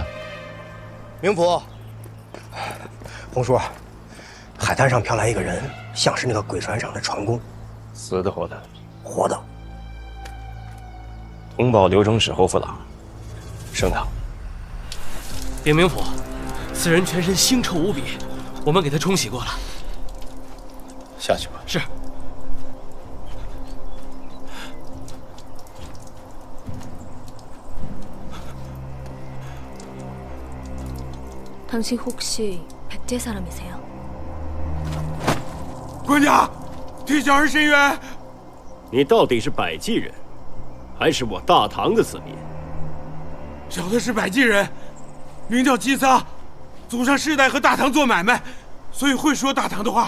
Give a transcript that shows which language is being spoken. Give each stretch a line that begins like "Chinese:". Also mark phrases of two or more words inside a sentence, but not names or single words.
Chinese: 明府，红叔，海滩上飘来一个人，像是那个鬼船上的船工。死的活的？活的。通报刘忠使侯副郎。升堂。禀明府，此人全身腥臭无比，我们给他冲洗过了。下去吧。是。
Korean: 당신 혹시 백제 사람이세요?
Chinese: 官家，替小儿伸冤。你到底是百济人，还是我大唐的子民？小的是百济人，名叫姬撒，祖上世代和大唐做买卖，所以会说大唐的话。